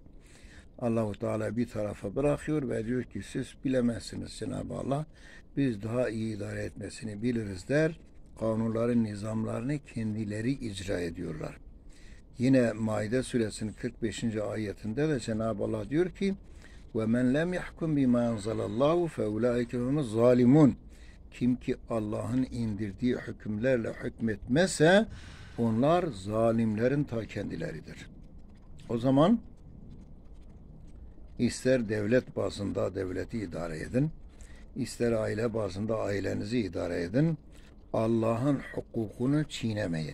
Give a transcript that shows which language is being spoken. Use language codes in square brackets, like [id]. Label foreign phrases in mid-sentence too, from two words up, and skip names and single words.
[tr] Allah-u Teala bir tarafa bırakıyor ve diyor ki siz bilemezsiniz Cenab-ı Allah. Biz daha iyi idare etmesini biliriz der. Kanunların, nizamlarını kendileri icra ediyorlar. Yine Maide suresinin 45. ayetinde de Cenab-ı Allah diyor ki [ar] وَمَنْ لَمْ يَحْكُمْ بِمَا أَنْزَلَ اللّٰهُ فَاُولَٰئِكَ هُمُ الظَّالِمُونَ. [tr] Kim ki Allah'ın indirdiği hükümlerle hükmetmezse onlar zalimlerin ta kendileridir. O zaman ister devlet bazında devleti idare edin, ister aile bazında ailenizi idare edin, Allah'ın hukukunu çiğnemeyin.